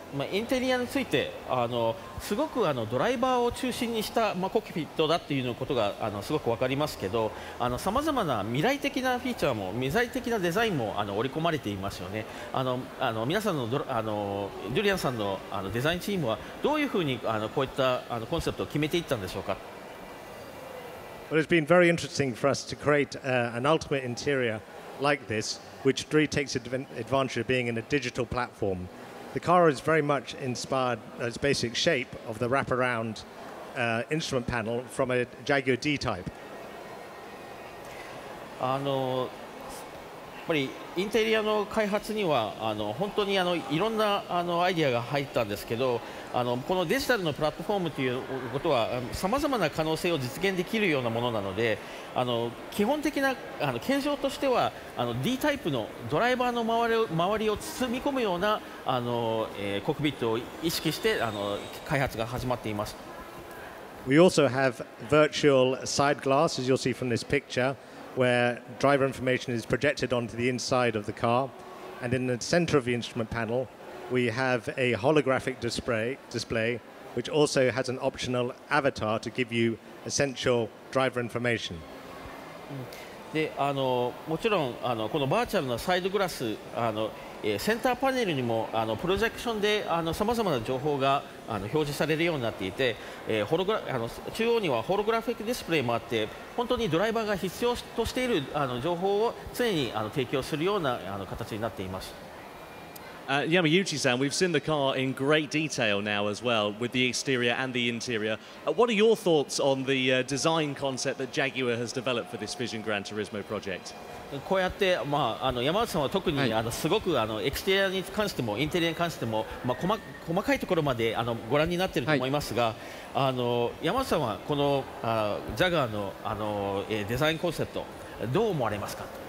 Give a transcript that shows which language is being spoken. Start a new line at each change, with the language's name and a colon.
Japanese: インテリアについてすごくドライバーを中心にした、コックピットだっていうことがすごく分かりますけど、さまざまな未来的なフィーチャーも未来的なデザインも織り込まれていますよね。皆さんのジュリアンさんのデザインチームはどういうふうにこういったコンセプトを決めていったんでしょうか。
English: Well, it's been very interesting for us to create an ultimate interior like this, which really takes advantage of being in a digital platform. The car is very much inspired, its basic shape, of the wraparound instrument panel from a Jaguar D-Type.
Japanese: やっぱりインテリアの開発には本当にいろんなアイデアが入ったんですけど、このデジタルのプラットフォームということはさまざまな可能性を実現できるようなものなので、基本的な形状としてはD タイプのドライバーの周りを包み込むようなコックピットを意識して開発が始まっています。
English: We also have virtual side glass, as you'll see from this picture, where driver information is projected onto the inside of the car, and in the center of the instrument panel we have a holographic display which also has an optional avatar to give you essential driver information.
Japanese: でもちろんこのバーチャルなサイドグラスセンターパネルにもプロジェクションでさまざまな情報が表示されるようになっていて、中央にはホログラフィックディスプレイもあって、本当にドライバーが必要としている情報を常に提供するような形になっています。
English: Yamauchi-san, we've seen the car in great detail now as well, with the exterior and the interior. What are your thoughts on the design concept that Jaguar has developed for this Vision Gran Turismo project?
Japanese: こうやって、山内さんは特に、すごくエクステリアに関してもインテリアに関しても、細かいところまでご覧になっていると思いますが、山内さんはこのジャガーのデザインコンセプトどう思われますか。